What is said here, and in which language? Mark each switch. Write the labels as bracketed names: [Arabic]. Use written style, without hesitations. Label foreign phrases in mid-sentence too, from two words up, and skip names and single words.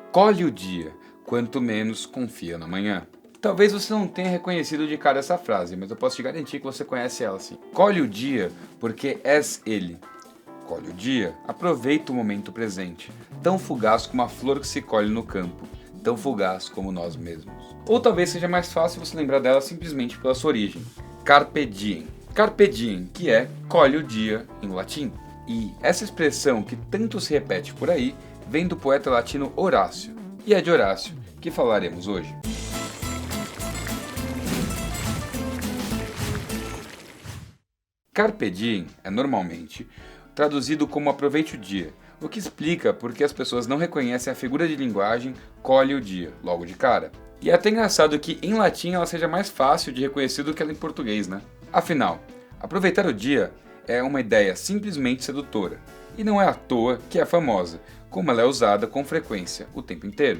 [Portuguese] Colhe o dia, quanto menos confia na manhã. Talvez você não tenha reconhecido de cara essa frase, mas eu posso te garantir que você conhece ela sim. Colhe o dia, porque és ele. Colhe o dia, aproveita o momento presente, tão fugaz como a flor que se colhe no campo, tão fugaz como nós mesmos. Ou talvez seja mais fácil você lembrar dela simplesmente pela sua origem. [Latin] Carpe diem. Carpe diem, [Portuguese] que é colhe o dia em latim. E essa expressão que tanto se repete por aí, vem do poeta latino Horácio. E é de Horácio que falaremos hoje. [Latin] Carpe diem [Portuguese] é normalmente traduzido como aproveite o dia, o que explica porque as pessoas não reconhecem a figura de linguagem colhe o dia, logo de cara. E é até engraçado que em latim ela seja mais fácil de reconhecer do que ela em português, né? Afinal, aproveitar o dia é uma ideia simplesmente sedutora, e não é à toa que é famosa, como ela é usada com frequência o tempo inteiro.